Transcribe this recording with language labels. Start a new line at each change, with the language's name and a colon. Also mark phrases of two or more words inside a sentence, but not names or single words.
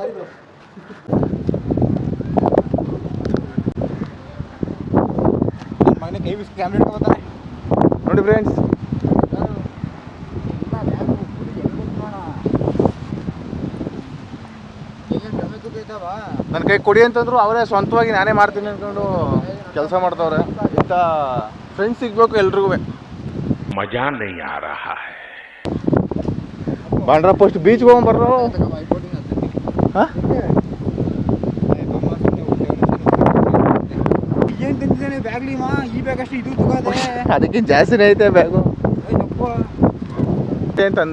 Kannada: ಮಗನೇ ಕೈ ಬಿಸಿ ಕ್ಯಾಮ್ರಾ ಇಟ್ಕೊತಾನೆ ನೋಡಿ ಫ್ರೆಂಡ್ಸ್. ನನ್ನ ಕೈ ಕೊಡಿ ಅಂತಂದ್ರು ಅವರೇ ಸ್ವಂತವಾಗಿ ನಾನೇ ಮಾಡ್ತೀನಿ ಅಂದ್ಕೊಂಡು ಕೆಲಸ ಮಾಡ್ತವ್ರೆ. ಇಂಥ ಫ್ರೆಂಡ್ಸ್ ಸಿಗ್ಬೇಕು ಎಲ್ರಿಗೂ.
Hindi: मजा नहीं आ रहा है.
Kannada: ಬಾಂಡ್ರ
English: first beachಗೆ
Kannada: ಹೋಗ್ಬರ್ರು. ಹಾಂ ಏನು ತಂದಿದ್ದಾನೆ ಬ್ಯಾಗ್ಲಿ ಮಾ ಈ ಬ್ಯಾಗ್ ಅಷ್ಟು ಇದು ತಗೋದೆ ಅದಕ್ಕಿಂತ ಜಾಸ್ತಿನೇ ಐತೆ ಬ್ಯಾಗು ಅಂತಂದ.